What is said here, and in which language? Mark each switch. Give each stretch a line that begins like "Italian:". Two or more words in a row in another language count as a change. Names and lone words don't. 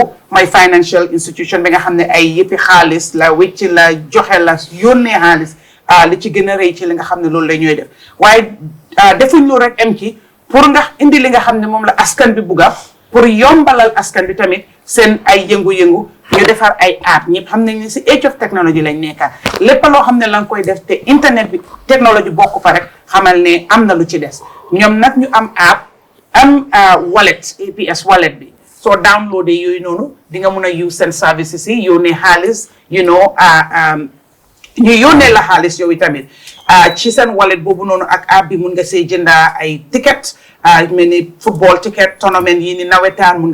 Wolof: mooy
English: financial institution
Wolof: bi nga xam ne ay yëppi xaalis la wecc la joxe la yónnee xaalis li ci gën a rëy ci li nga xam ne loolu la ñuy def waaye defuñ lu rek am ci pour nga indi li nga xam ne moom la askan bi bugga pour yombalal askan bi tamit seen ay yëngu-yëngu ñu defar ay app ñëpp xam nañ ne si
English: age of technology
Wolof: lañ nekka lépp loo xam ne la nga koy def te internet bi technologie bokk fa rek xamal ne am na lu ci des ñoom nag ñu am app am wallet APS wallet bi soo downloadé yooyu noonu di nga mun a use seen services yi yónnee xaalis ñu yónnee la xaalis yow tamit ci seen wallet boobu noonu ak app bi mun nga see jënda ay ticket mel ni
English: football ticket
Wolof: tournament yi ni nawetaan mun